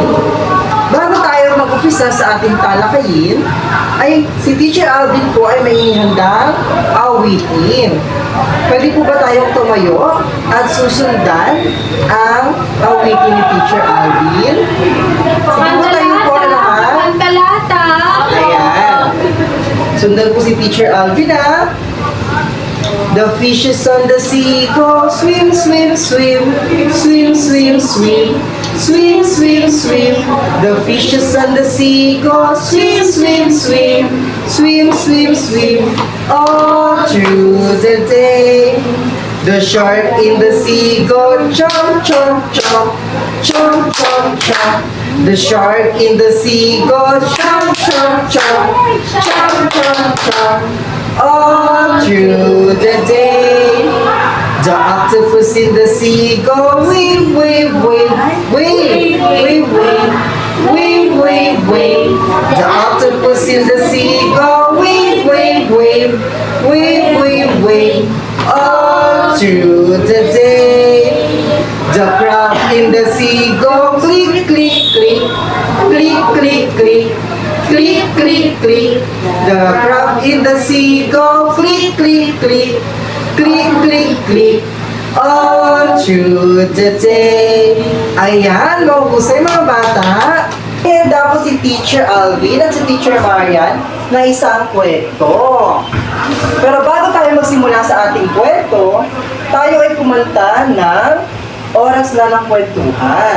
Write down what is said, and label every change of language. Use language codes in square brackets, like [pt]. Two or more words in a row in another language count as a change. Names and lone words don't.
[tl] Bago tayo mag-umpisa sa ating talakayin, ay si Teacher Alvin po ay may ihandang awitin. Pwede po ba tayong tumayo at susundan ang awitin ni Teacher Alvin? Sige po tayo po na lahat. Pantalata! Ayan. Sundan po si Teacher Alvin ha. [en] The fishes on the sea go swim, swim, swim, swim, swim, swim, swim, swim, swim. The fishes on the sea go swim, swim, swim, swim, swim, swim, all through the day. The shark in the sea go chomp, chomp, chomp, chomp, chomp, chomp. The shark in the sea go chomp, chomp, chomp, chomp, chomp, chomp. All through the day. The octopus in the sea go weave, weave, weave, weave, weave, weave, weave, weave, weave. The octopus in the sea go weave, weave, weave, weave, weave, weave. All through the day. The crab in the sea go click, click, click, click, click, click, click, click, click. The crab in the sea go click, click, click, click, click, click. All through the day. [tl] Ayan, mahusay mga bata. Handa po si Teacher Alvin at si Teacher Marian na isang kwento. Pero bago tayo magsimula sa ating kwento, tayo ay kumanta ng Oras na ng Kwentuhan.